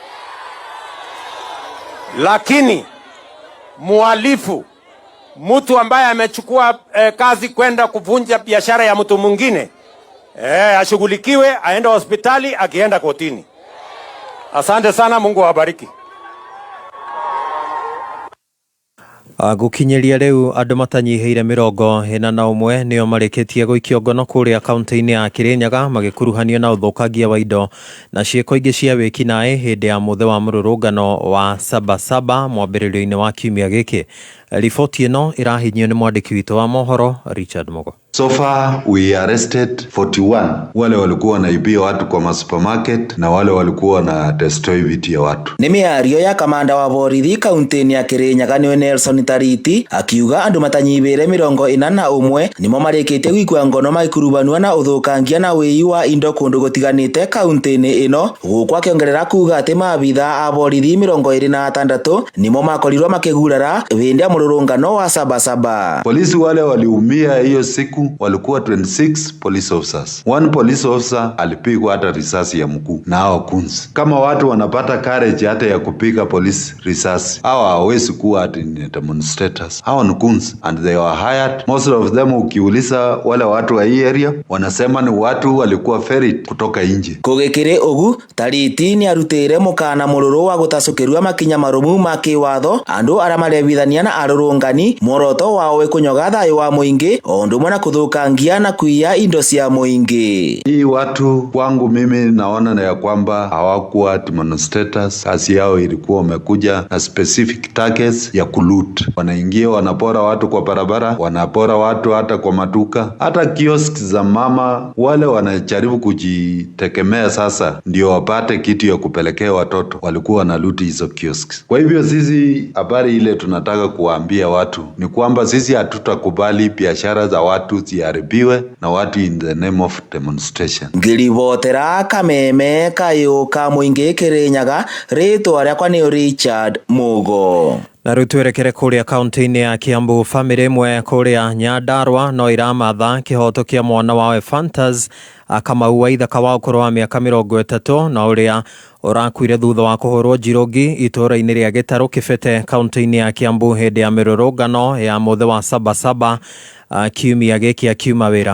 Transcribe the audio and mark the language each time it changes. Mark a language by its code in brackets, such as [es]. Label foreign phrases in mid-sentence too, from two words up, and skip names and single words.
[sw] Lakini muhalifu, mtu ambaye amechukua kazi kwenda kuvunja biashara ya mtu mwingine, ashughulikiwe, aende hospitali, akienda kotini. Asante sana, Mungu awabariki. [ki] Gukinyeria riu andu matanyiheire 41 nio marĩkĩtie gũikio ngono kũrĩa kaunti-inĩ ya Kirinyaga magĩkuruhanio na ũthũkangia wa indo na ciĩko ingĩ cia wĩkinaĩ hĩndĩ ya mũthĩ wa mũrũrũngano wa Sabasaba mwambĩrĩrio-inĩ wa kiumia gĩkĩ. Riboti ĩno ĩrahinyio nĩ mwandĩki witũ wa mohoro Richard Mogo. [en] So far we arrested 41 [sw] wale walikuwa wanaibia watu kwa masupermarket na wale walikuwa na destroy vitu ya watu. [ki] Nĩ mĩario ya kamanda wa borithi kaunti-inĩ ya Kirinyaga nĩ Nelson Tariti akiuga andũ matanyibĩre 41 nimo marĩkĩtie gũikua ngono magĩkurubanio na ũthũkangia na wĩi wa indo kũndũ gũtiganĩte kaunti-inĩ ĩno, gũkũ akĩongerera kuga atĩ maabitha a borithi 26 nimo makorirwo makĩgurara hĩndĩ ya mũrũrũngano wa Sabasaba. [sw] Polisi wale waliumia hiyo siku walikuwa [en] 26 police officers. One police officer [sw] alipigwa hata risasi ya mguu na hao kunzi. Kama watu wanapata courage hata ya kupiga police risasi, hao hawezi kuwa ati demonstrators. Hao ni kunzi [en] and they were hired. Most of them [sw] ukiuliza wale watu wa hii area wanasema ni watu walikuwa ferried kutoka nje. [ki] Kũgĩkĩrĩ ũgu, Tariti nĩ arutĩire mũkana mũrũrũ wa gũtacũkĩrua makinya marũmu ma kĩwatho andũ arĩa marebithania na arũrũngani muoroto wao kũnyoga thayũ wa mũingĩ o ũndũ ũmwe na kũthũkangia na kuiya indo cia mũingĩ. [sw] Hii watu wangu mimi naona na ya kwamba hawakuwa demonstrators. Kazi yao ilikuwa wamekuja na [en] specific targets [sw] ya kuloot. Wanaingia wanapora watu kwa barabara, wanapora watu hata kwa maduka, hata kiosk za mama. Wale wanajaribu kujitegemea sasa ndio wapate kitu ya kupelekea watoto, walikuwa wanaloot hizo kiosks. Kwa hivyo sisi habari ile tunataka kuwaambia watu ni kwamba sisi hatutakubali biashara za watu ziharibiwe na watu [en] in the name of demonstration. [ki] Ngĩribotera Kameme kayũ ka mũingĩ Kirinyaga, rĩtwa rĩakwa nĩ Richard Mugo. Na rĩu twerekere kũrĩa kaunti-inĩ ya Kiambu, famĩlĩ ĩmwe kũrĩa Nyandarua no iramatha kĩhoto kĩa mwana wa Ephantus Kamau wa ithaka wa ũkũrũ wa mĩaka 30 na ũrĩa ũrakuire thutha wa kũhũrwo njirũngi itũũra-inĩ rĩa Gĩtarũ Kĩbete kaunti-inĩ ya Kiambu hĩndĩ ya mĩrũrũngano ya mũthĩ wa Sabasaba kiumia gĩkĩ akiuma wĩra.